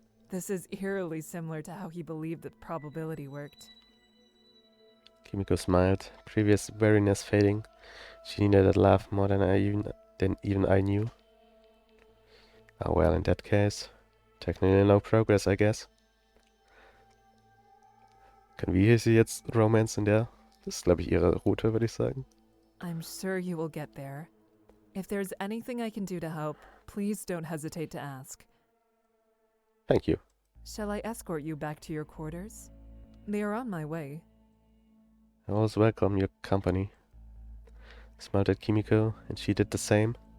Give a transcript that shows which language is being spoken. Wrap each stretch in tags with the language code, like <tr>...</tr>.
<en>This is eerily similar to how he believed that probability worked. Kimiko smiled, previous wariness fading. She needed that laugh more than even I knew. Ah well, in that case, technically no progress, I guess.</en> <de>Können wir hier jetzt Romance in der? Das ist, glaube ich, ihre Route, würde ich sagen.</de> <en>I'm sure you will get there. If there's anything I can do to help, please don't hesitate to ask. Thank you. Shall I escort you back to your quarters? They are on my way. I always welcome your company. I smiled at Kimiko, and she did the same.</en>